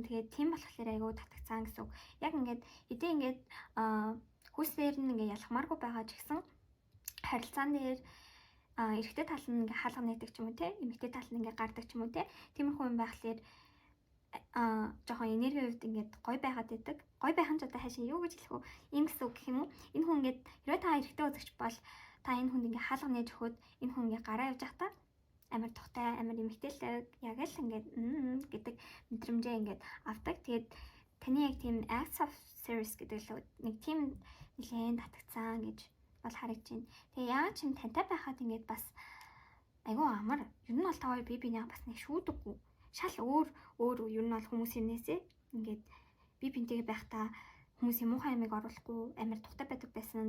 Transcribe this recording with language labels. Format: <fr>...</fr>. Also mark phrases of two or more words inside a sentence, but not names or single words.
<mn>Тэгээд тийм болохоор айгүй татагцсан гэсэн үг. Яг ингээд хэдий ингээд хүслээр нь ингээ ялхмааргүй байгаа ч гэсэн харилцаан дээр эрэгтэй тал нь ингээ хаалга нэгдэг ч юм уу те эмэгтэй тал нь ингээ гардаг ч юм уу те тиймэрхүү юм байхлаар жоохон энерги хувьд ингээд гой байгаад байдаг. Гой байх нь ч одоо хаашаа юу гэж хэлэх вэ? Ийм гэсэн үг гэх юм уу? Энэ хүн ингээд хэрвээ та эрэгтэй үзэгч бол та энэ хүнд ингээ хаалга нээж өгөхөд энэ хүн ингээ гараа явж байхдаа амар тухтай амар эмэгтэйлэг яг л ингээд гэдэг мэдрэмжээ ингээд авдаг. Тэгээд таны яг тийм</mn> <en>acts of service</en> <mn>гэдэг л нэг тийм нэлээд татагцсан гэж бол харагдаж байна. Тэгээ яагаад ч юм тантай байхад ингээд бас айгүй амар. Ер нь бол та хоёр бие биенээ бас нэг шүүдэггүй. Шал өөр ер нь бол хүмүүсийн нээсээ ингээд бие биентэйгээ байхдаа хүмүүсийн муухай ямиг оруулахгүй амар тухтай байдаг байсан.</mn>